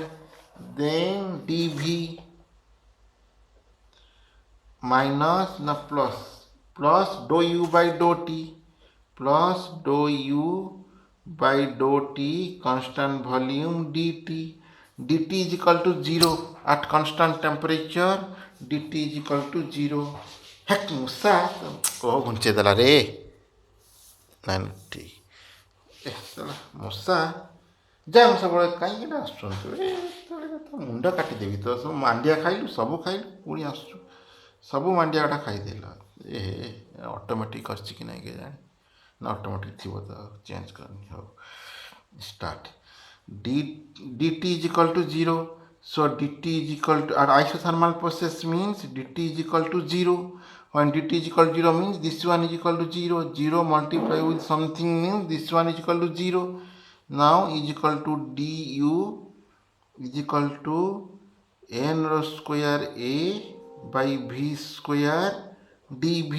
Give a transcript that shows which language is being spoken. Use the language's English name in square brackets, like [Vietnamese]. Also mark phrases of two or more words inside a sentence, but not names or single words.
[English] Then dV minus plus dou U by dou T plus dou U by dou T constant volume dt. dt is equal to 0 at constant temperature. dt is equal to 0. [Odia] heck musa ଘୁଞ୍ଚେଇ ଦେଲା ରେ ନାଇଁ ଠିକ୍ ମୂଷା ଯା ମୁଁ ସବୁବେଳେ କାହିଁକି ଆସୁଛନ୍ତି ତ ମୁଣ୍ଡ କାଟିଦେବି ତ ସବୁ ମାଣ୍ଡିଆ ଖାଇଲୁ, ସବୁ ଖାଇଲୁ, ପୁଣି ଆସୁଛୁ ସବୁ ମାଣ୍ଡିଆ ଗୁଡ଼ା ଖାଇଦେଲ। ଅଟୋମେଟିକ୍ କରିଛି କି ନାହିଁ କେଜାଣି, ନା ଅଟୋମେଟିକ୍ ଥିବ ତ ଚେଞ୍ଜ କରିନି। [English] ହଉ ଷ୍ଟାର୍ଟ। dt is equal to 0. So dt is equal to, our isothermal process means dt is equal to 0. When dt is equal to 0 means this one is equal to 0. 0 multiply with something means this one is equal to 0. Now is equal to du is equal to n rho square a by v square dv.